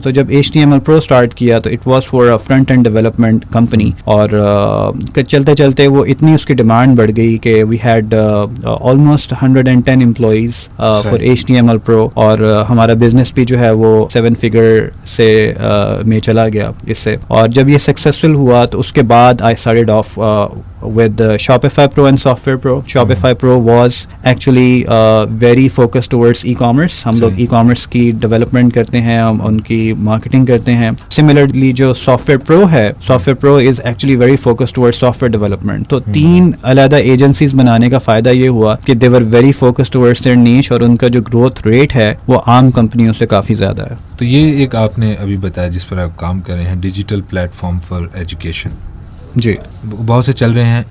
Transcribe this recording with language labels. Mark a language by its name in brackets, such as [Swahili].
[Hindi] तो जब HTML Pro start किया तो it was for a front end development company और चलते चलते वो इतनी उसकी डिमांड बढ़ गई कि we had almost 110 employees for HTML Pro और हमारा बिजनेस भी जो है वो 7 फिगर से में चला गया इससे। और जब ये सक्सेसफुल हुआ तो उसके बाद I started off with Shopify Pro and Software Pro. [English] Shopify Pro was actually very focused towards e-commerce. [Hindi] हम लोग e-commerce की development करते हैं, हम उनकी marketing करते हैं. [English] Similarly जो Software Pro है, Software Pro is actually very focused towards software development. [Hindi] तो 3 अलग agencies बनाने का फ़ायदा ये हुआ कि they were very focused towards their niche और उनका जो growth rate है वो आम कंपनियों से काफ़ी ज़्यादा है। तो ये एक आपने अभी बताया जिस पर आप काम कर रहे हैं, डिजिटल प्लेटफॉर्म फॉर एजुकेशन। जी, बहुत से चल रहे हैं।